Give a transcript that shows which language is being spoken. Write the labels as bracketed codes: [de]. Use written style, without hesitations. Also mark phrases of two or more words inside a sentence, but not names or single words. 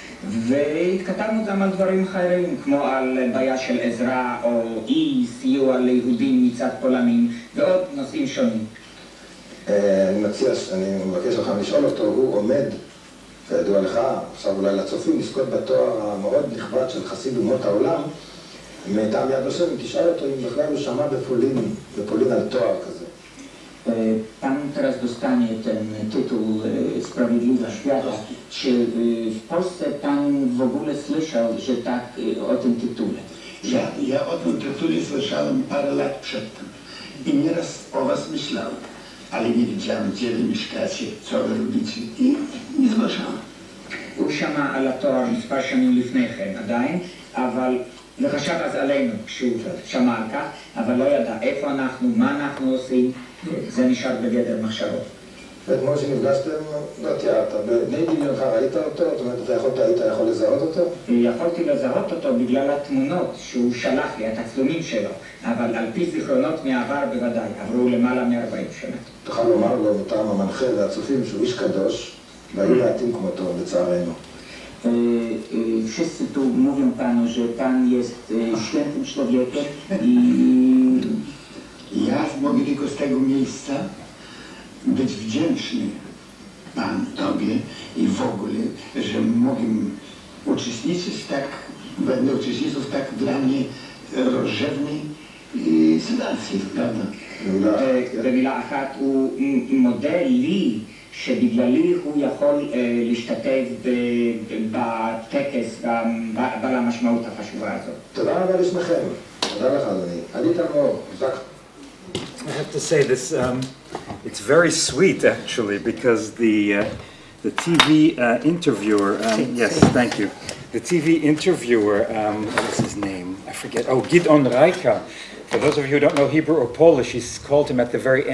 [he] והתכתבנו גם על דברים אחרים, כמו על בעיה של עזרה או אי סיוע ליהודים מצד פולנים, ועוד נושאים שונים. אני מבקש לך לשאול אותו, הוא עומד, כידוע לך, עכשיו אולי לצופים, לזכות בתואר המאוד נכבד של חסיד אומות העולם, מטעם יד ושם, תשאל אותו אם בכלל הוא שמע בפולין על תואר כזה. [pl] Pan teraz dostanie ten tytuł Sprawiedliwa Świata. Czy w Polsce pan w ogóle słyszał, że tak o tym tytule? Ja o tym tytule słyszałem parę lat przedtem i nieraz o was myślałem, ale nie wiedziałem, gdzie wy mieszkacie, co wy robicie i nie zgłaszałem. [he] הוא שמע על התואר מספר שנים לפני כן עדיין, אבל וחשב אז עלינו כשהוא שמע על כך, אבל לא ידע איפה אנחנו, מה אנחנו עושים, זה נשאר בגדר מחשבות. ואתמול שנפגשתם, לא תיארת, בני דמיונך ראית אותו? זאת אומרת, היית יכול לזהות אותו? יכולתי לזהות אותו בגלל התמונות שהוא שלח לי, התצלומים שלו, אבל על פי זיכרונות מהעבר בוודאי, עברו למעלה מ-40 שנה. תוכל לומר לו מטעם המנחה והצופים שהוא איש קדוש, והיו מעטים כמותו, לצערנו. Wszyscy tu mówią panu, że pan jest świętym człowiekiem i ja mogę tylko z tego miejsca być wdzięczny Pan, Tobie i w ogóle, że mogę uczestniczyć będę uczestniczył w tak dla mnie rozrzewnej sytuacji, prawda? במילה אחת הוא מודה לי שבגללי הוא יכול להשתתף בטקס בעל המשמעות החשובה הזאת. תודה רבה לשניכם. תודה לך, אדוני. עלית מאוד. [en] I have to say this, it's very sweet actually, because the TV interviewer, yes, thank you. The TV interviewer, what's his name? I forget. Oh, Gidon Reicha. For those of you who don't know Hebrew or Polish, he called him at the very end.